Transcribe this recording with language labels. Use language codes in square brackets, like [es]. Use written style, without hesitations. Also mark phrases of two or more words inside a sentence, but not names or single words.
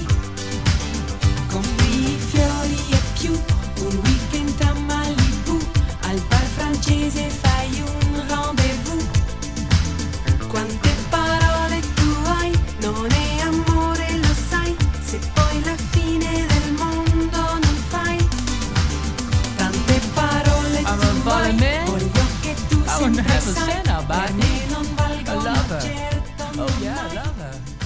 [it] Compri i fiori e più, un weekend a Malibu, al bar francese fai un rendezvous. Quante parole tu hai, non è amore lo sai, se poi la fine del mondo non fai. Tante parole [en] I'm a [it] tu hai, [en] fallen man. [it] voglio che tu [en] I wouldn't [it] sempre [en] have a [it] sai, [en] cent about [it] per [en] me. [it] me non [en] A [it] valgono [en] lover. [it] certo [en] Oh [it] non [en] yeah, I [it] mai. [en] love her.